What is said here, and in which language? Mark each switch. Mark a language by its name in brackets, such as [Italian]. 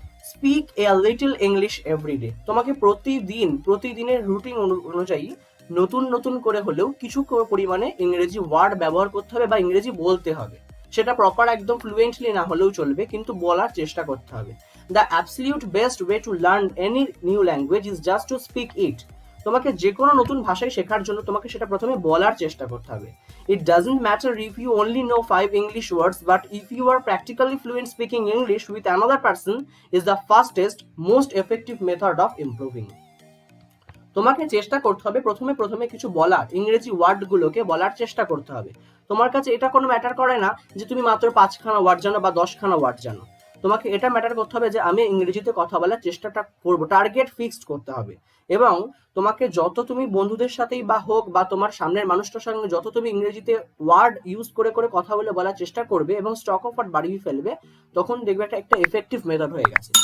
[English] Speak a little English everyday. [Bangla] তোমাকে প্রতিদিনের routine অনুযায়ী নতুন নতুন করে হলেও কিছু পরিমাণে ইংরেজি ওয়ার্ড ব্যবহার করতে হবে বা ইংরেজি বলতে হবে। সেটা প্রপার একদম ফ্লুয়েন্টলি না হলেও চলবে, কিন্তু বলার চেষ্টা করতে হবে। [English] The absolute best way to learn any new language is just to speak it. [Bangla] তোমাকে যে কোনো নতুন ভাষায় শেখার জন্য তোমাকে সেটা প্রথমে বলার চেষ্টা করতে হবে। [English] It doesn't matter if you only know 5 English words, but if you are practically fluent, speaking English with another person is the fastest, most effective method of improving. [Bangla] তোমাকে চেষ্টা করতে হবে প্রথমে কিছু বলার, ইংরেজি ওয়ার্ডগুলোকে বলার চেষ্টা করতে হবে। তোমার কাছে এটা কোনো ম্যাটার করে না যে তুমি মাত্র 5খানা ওয়ার্ড জানো বা 10খানা ওয়ার্ড জানো। তোমাকে এটা ম্যাটার করতে হবে যে আমি ইংরেজিতে কথা বলার চেষ্টাটা করব, টার্গেট ফিক্সড করতে হবে। এবং তোমাকে যত তুমি বন্ধুদের সাথেই বা হোক বা তোমার সামনের মানুষটার সঙ্গে যত তুমি ইংরেজিতে ওয়ার্ড ইউজ করে করে কথা বলে বলার চেষ্টা করবে এবং স্টক অফ ওয়ার্ড বাড়িয়ে ফেলবে, তখন দেখবে একটা এফেক্টিভ মেথড হয়ে গেছে।